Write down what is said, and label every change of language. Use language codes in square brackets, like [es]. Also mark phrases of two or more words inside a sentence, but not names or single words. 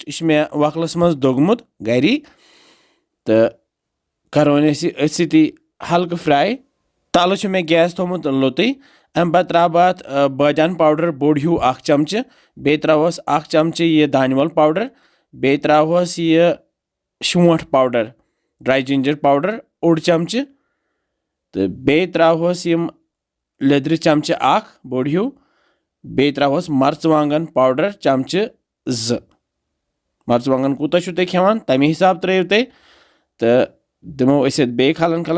[ks] यह मे वकलस मज दोगमुत गरी तो करो अथी हल्का फ्राई। तल मे गैस थोमुत लोतुय। अम पत त्रा बह अत बादान पाउडर बोड़ हूँ 1 चमच। बे त्रोस 1 चमच यह दानवल पाउडर। बे त्रोस यह शोंठ पाउडर [en] dry ginger powder [ks] 1 चमच तो बे त्रोस यम लिद्र चमच 1 बोड़ हूँ। बे त्रोस मर्चवांगन पाउडर चमच 2। मर्चवांगन कूता तुम खेवान तमे हिसाब त्रो तुम तो दिमो बे खलन खलन।